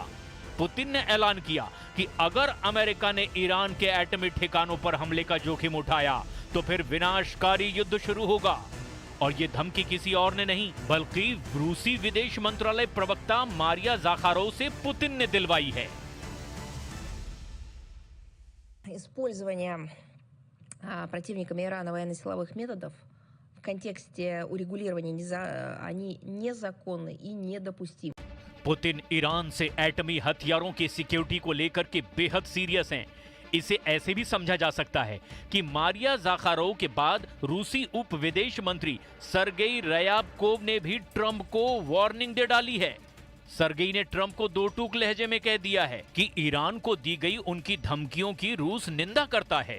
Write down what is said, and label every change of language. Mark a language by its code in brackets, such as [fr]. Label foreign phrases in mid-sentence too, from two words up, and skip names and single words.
[hi] पुतिन ने ऐलान किया कि अगर अमेरिका ने ईरान के एटमी ठिकानों पर हमले का जोखिम उठाया तो फिर विनाशकारी युद्ध शुरू होगा। और ये धमकी किसी और ने नहीं बल्कि रूसी विदेश मंत्रालय प्रवक्ता मारिया ज़ाखारोव से पुतिन ने दिलवाई है। [ru] Использование противниками Ирана военно-силовых методов в контексте урегулирования они незаконны и недопустимы. [hi] पुतिन ईरान से एटमी हथियारों की सिक्योरिटी को लेकर के बेहद सीरियस हैं। इसे ऐसे भी समझा जा सकता है कि मारिया ज़ाखारोव के बाद रूसी उप विदेश मंत्री सरगेई रयाबकोव ने भी ट्रंप को वार्निंग दे डाली है। सरगेई ने ट्रंप को दो टूक लहजे में कह दिया है कि ईरान को दी गई उनकी धमकियों की रूस निंदा करता है।